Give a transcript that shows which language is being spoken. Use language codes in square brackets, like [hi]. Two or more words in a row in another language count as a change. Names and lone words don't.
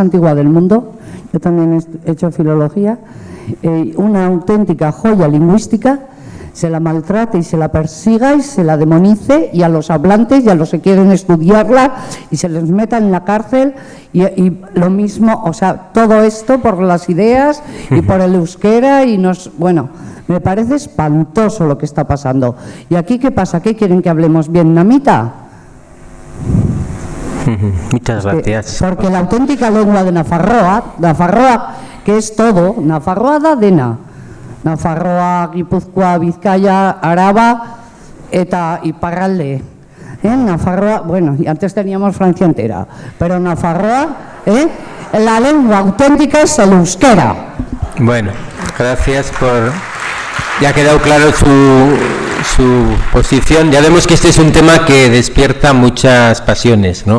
[es] antigua del mundo, yo también he hecho filología, una auténtica joya lingüística, se la maltrate y se la persiga y se la demonice, y a los hablantes y a los que quieren estudiarla y se les meta en la cárcel, y lo mismo, o sea, todo esto por las ideas y por el euskera, bueno, me parece espantoso lo que está pasando. ¿Y aquí qué pasa? ¿Qué quieren que hablemos vietnamita? Muchas gracias. Porque la auténtica lengua de Nafarroa, que es todo, [eu] Nafarroa da dena. Nafarroa, Gipuzkoa, Bizkaia, Araba eta Iparralde. [es] Nafarroa, bueno, y antes teníamos Francia entera, pero Nafarroa, la lengua auténtica es el euskera. Bueno, gracias por... Ya ha quedado claro su posición. Ya vemos que este es un tema que despierta muchas pasiones, ¿no?